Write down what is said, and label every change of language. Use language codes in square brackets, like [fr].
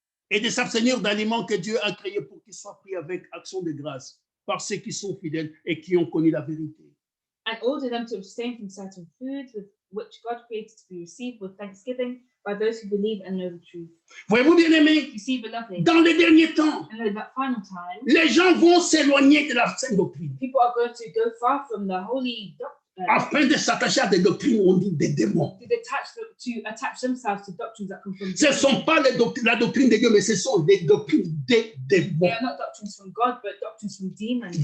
[fr] et de s'abstenir d'aliments que Dieu a créés pour qu'ils soient pris avec action de grâce par ceux qui sont fidèles et qui ont connu la vérité. [en] And order them to abstain from certain foods which God created to be received with thanksgiving by those who believe and know the truth. [fr] Voyez-vous, bien-aimés, [en] You see, beloved, [fr] dans les derniers temps, [en] in the final time, [fr] les gens vont s'éloigner de la sainte doctrine [en] people are going to go far from the holy doctrine [fr] afin de s'attacher à des doctrines où on dit des démons. [en] to attach themselves to doctrines that come from [fr] Ce ne sont pas la doctrine de Dieu, mais ce sont des doctrines des démons. [en] They are not doctrines from God, but doctrines from demons.